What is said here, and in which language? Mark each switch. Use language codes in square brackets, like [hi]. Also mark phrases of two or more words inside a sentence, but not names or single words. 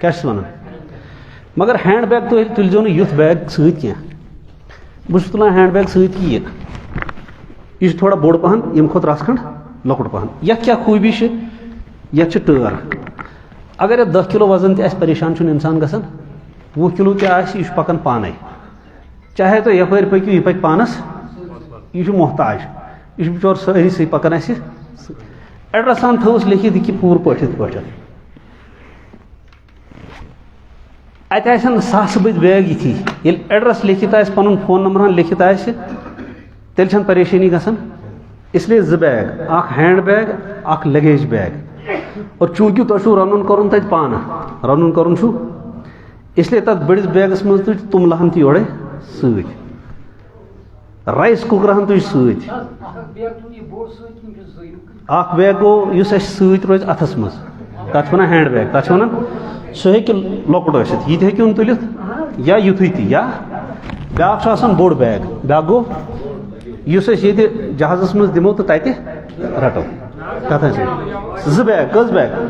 [ks] کیٛاہ چھِس ونان مگر [en] hand bag [ks] تو تُلزیو نہٕ یُتھ بیگ سۭتۍ کینٛہہ بہٕ چھُس تُلان [en] hand bag [ks] سۭتۍ کہِ یہ تھوڑا بوڑ پہن یم کھوت رس کھنڈ لۄکُٹ پہن یتھ کیا خوبی چھِ یتھ چھِ ٹٲر اگر یتھ 10 کلو وزن تہِ آسہِ پریشان چھُنہٕ انسان گژھان 20 کلو تہِ آسہِ یہِ چھُ پکان پانے چاہے تُہۍ یپٲرۍ پٔکِو یہِ پکہِ پانس یہِ چھُ محتاج یہِ چھُ بِچور سٲرسٕے پکان اَسہِ ایڈرس ہن تھٲوٕس لیکھِتھ یہِ پوٗرٕ پٲٹھۍ یِتھ پٲٹھۍ اتہِ آسن ساسہٕ بٔدۍ بیگ یِتھی ییٚلہِ ایڈرس لیکھِتھ آسہِ پنُن [en] phone number [ks] ہن لیکھِتھ آسہِ تیٚلہِ چھنہٕ پریشٲنی گژھان [ur] اس لیے [ks] 2 بیگ اکھ [en] hand bag [ks] اکھ [en] luggage bag [ks] اور چوٗنٛکہِ تۄہہِ چھُو رنُن کرُن تتہِ پانہٕ رنُن کرُن چھُ [ur] اس لیے [ks] تتھ بٔڑِس بیگس منٛز تُج توٚملہٕ ہن تہِ یورے سۭتۍ [en] rice cooker [ks] ہن تُج سۭتۍ اکھ بیگ گوٚو یُس اَسہِ سۭتۍ روزِ اتھس منٛز تتھ چھِ ونان [en] hand bag [ks] تتھ چھِ ونان سُہ ہیٚکہِ لۄکُٹ ٲسِتھ یہِ تہِ ہیٚکِوُن تُلِتھ یا یُتھُے تہِ یا بیاکھ چھُ آسان بوٚڑ بیگ بیاکھ گوٚو یُس أسۍ ییٚتہِ جہازس منٛز دِمو تہٕ تتہِ رٹو تتھ حظ 2 بیگ کٔژ بیگ